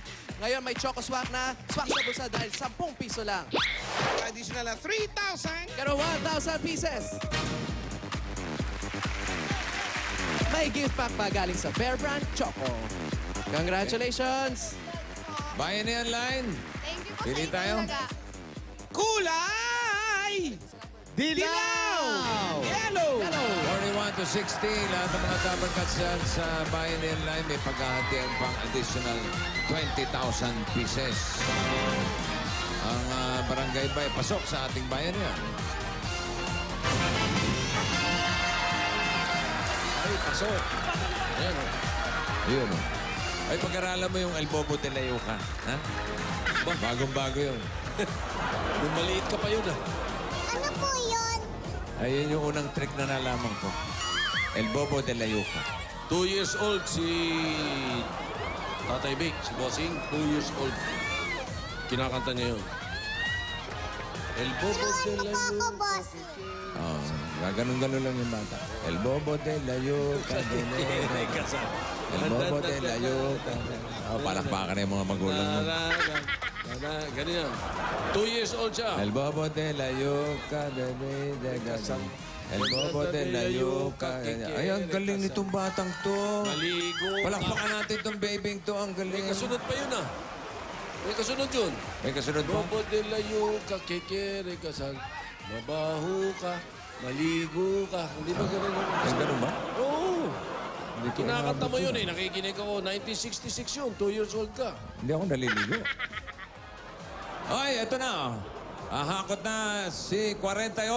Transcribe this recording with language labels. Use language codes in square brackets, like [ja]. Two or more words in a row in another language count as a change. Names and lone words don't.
[tl] Ngayon may Choco Swak na swak sa bulsa dahil 10 piso lang. Additional na 3,000. Pero 1,000 pieces. May gift pack pa galing sa Bear Brand Choco. Congratulations! Bayan na yan, line. [en] Thank you po [tl] Pili sa tayo. Itbulaga. Kulay! Dilaw! Yellow! 41 to 60. Lahat ng mga Dabber Cats dyan sa Bayan na yan, line. May paghahatian pang additional 20,000 pieces. Ang barangay bay pasok sa ating bayan yan. Ay, pasok. Ayan, oh. Yun. Ay, pag-aralan mo yung El Bobo de la Yuca. Ha? Bagong-bago yun. Nung maliit ka pa yun, ah. Ano po yun? Ayun yung unang trick na nalaman ko. El Bobo de la Yuca. 2 [en] years old [tl] si Tatay Vic, si Bossing. 2 [en] years old. [tl] Kinakanta niya yun. El Bobo de Turuan mo la po ako, Yuca. bossing. Oh, gaganon-ganon lang yung bata. El Bobo de la Yuca. El Bobo de la Yuca. Oh, palakpakan na yung mga magulang mo. [en] Ganyan. 2 years old siya. [tl] El Bobo de la Yuca. El Bobo de la Yuca. Ay, ang galing nitong batang to. Maligo. Palakpakan natin itong babing to. Ang galing. May kasunod pa yun, ah. May kasunod yun. May kasunod pa. Bobo de la Yuca, kekere kasal. Mabaho ka, maligo ka. Hindi ba ganun yun? Ay, ganun ba? Oo. Hindi ko Kinakanta mo umabot yun eh. Nakikinig ako. 1966 yun. 2 [en] years old [tl] ka. Hindi ako naliligo. Ay, eto na. Ahakot na si 48.